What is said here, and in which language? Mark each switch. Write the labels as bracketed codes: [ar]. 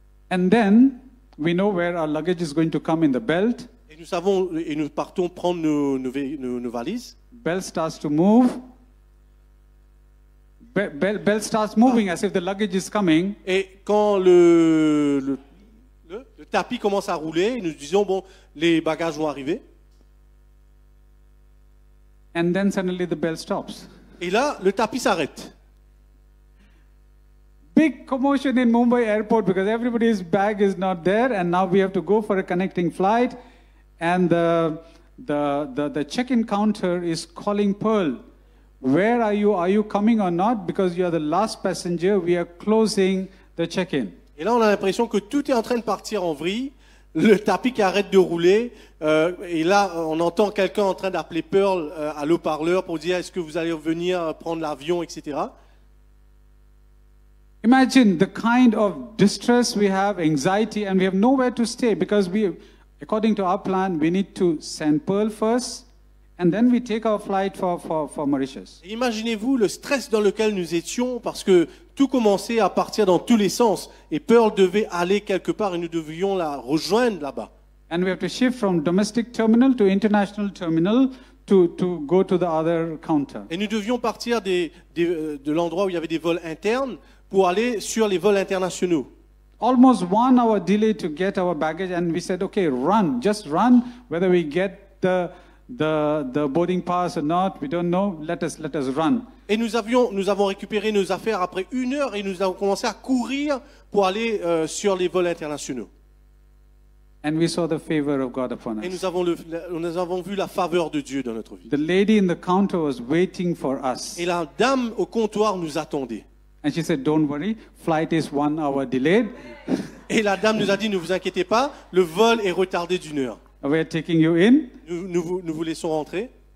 [en] And then we know where our luggage is going to come in the belt. [fr] Et nous partons prendre nos valises. [en] Belt starts to move. Belt starts moving as if the luggage is coming. [fr] Et quand le tapis commence à rouler, nous disons bon, les bagages vont arriver. [en] And then suddenly the belt stops. [fr] Et là, le tapis s'arrête. [en] Big commotion in Mumbai airport because everybody's bag is not there, and now we have to go for a connecting flight, and the check-in counter is calling Pearl. Where are you? Are you coming or not? Because you are the last passenger. We are closing the check-in. [fr] Et là, on a l'impression que tout est en train de partir en vrille. Le tapis qui arrête de rouler. Et là, on entend quelqu'un en train d'appeler Pearl à l'haut-parleur pour dire est-ce que vous allez venir prendre l'avion, etc. [en] Imagine the kind of distress we have, anxiety, and we have nowhere to stay because according to our plan, we need to send Pearl first, and then we take our flight for Mauritius. [fr] Imaginez-vous le stress dans lequel nous étions parce que tout commençait à partir dans tous les sens et Pearl devait aller quelque part et nous devions la rejoindre là-bas. [en] And we have to shift from domestic terminal to international terminal to go to the other counter. [fr] Et nous devions partir de l'endroit où il y avait des vols internes pour aller sur les vols internationaux. [en] Almost 1 hour delay to get our baggage, and we said, okay, just run, whether we get the boarding pass or not, we don't know, let us run. [fr] Et nous avons récupéré nos affaires après 1 heure et nous avons commencé à courir pour aller sur les vols internationaux. [en] And we saw the favor of God upon us. [fr] Et nous avons vu la faveur de Dieu dans notre vie. [en] The lady in the counter was waiting for us. [fr] Et la dame au comptoir nous attendait. [en] And she said, don't worry, flight is 1 hour delayed. [fr] Et la dame nous a dit, ne vous inquiétez pas, le vol est retardé d'1 heure. [en] We are taking you in. [fr] Nous vous laissons rentrer.